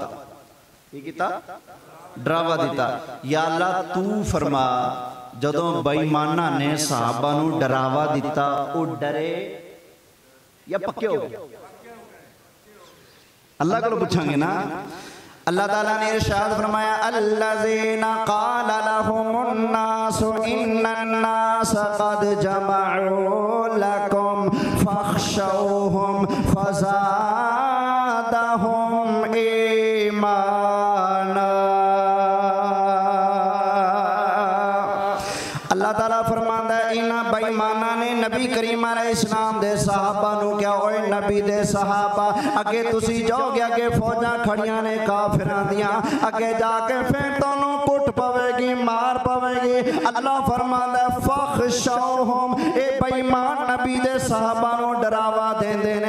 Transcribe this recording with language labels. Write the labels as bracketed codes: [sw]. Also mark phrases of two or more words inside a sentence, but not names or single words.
[pa] ਕੀ ਕੀਤਾ? ਡਰਾਵਾ ਦਿੱਤਾ। ਯਾ ਅੱਲਾਹ ਤੂ ਫ਼ਰਮਾ ਜਦੋਂ ਬੇਈਮਾਨਾਂ ਨੇ ਸਹਾਬਾ ਨੂੰ ਡਰਾਵਾ ਦਿੱਤਾ ਵੋ ਡਰੇ ਯਾ ਪੱਕੇ ਹੋ ਗਏ? ਅੱਲਾਹ ਕੋ ਪੁੱਛਾਂਗੇ ਨਾ। ਅੱਲਾਹ ਤਾਲਾ ਨੇ ਇਰਸ਼ਾਦ ਫ਼ਰਮਾਇਆ [ar] الذين قال لهم الناس إن الناس قد جمعوا لكم فاخشوهم فزادهم إيمانا. [pa] ਅੱਲਾਹ ਤਾਲਾ ਫ਼ਰਮਾਂਦਾ ਹੈ ਇਨ੍ਹਾਂ ਬੇਈਮਾਨਾਂ ਨੇ ਨਬੀ ਕਰੀਮ ਅਲੈਹਿੱਸਲਾਮ ਦੇ ਸਹਾਬਾ ਨੂੰ ਕਿਹਾ ਓਏ ਨਬੀ ਦੇ ਸਹਾਬਾ ਅੱਗੇ ਤੁਸੀਂ ਜਾਓਗੇ ਅੱਗੇ ਫ਼ੌਜਾਂ ਖੜੀਆਂ ਨੇ ਕਾਫ਼ਿਰਾਂ ਦੀਆਂ ਅੱਗੇ ਜਾ ਕੇ ਫਿਰ ਤੁਹਾਨੂੰ ਕੁੱਟ ਪਵੇਗੀ ਮਾਰ ਪਵੇਗੀ। ਅੱਲਾਹ ਫ਼ਰਮਾਂਦਾ ਹੈ ਫ਼ਖ਼ਸ਼ੌਹੁਮ ਏ ਬੇਈਮਾਨ ਨਬੀ ਦੇ ਸਹਾਬਾ ਨੂੰ ਡਰਾਵਾ ਦਿੰਦੇ ਨੇ।